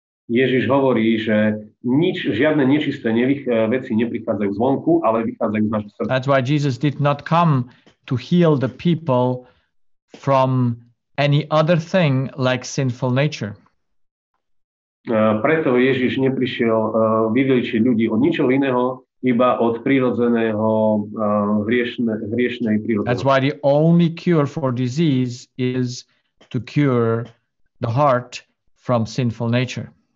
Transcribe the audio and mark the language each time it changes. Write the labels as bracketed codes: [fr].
[sk] Ježiš hovorí, že žiadne nečisté veci neprichádzajú zvonku, ale vychádzajú z našho srdca. [en] That's why Jesus did not come to heal the people from any other thing like sinful nature. [sk] Preto Ježiš neprišiel vyvyliečiť ľudí od ničoho iného, iba od prírodzeného hriešnej prírodzenosti. [en] That's why the only cure for disease is to cure the heart from sinful nature.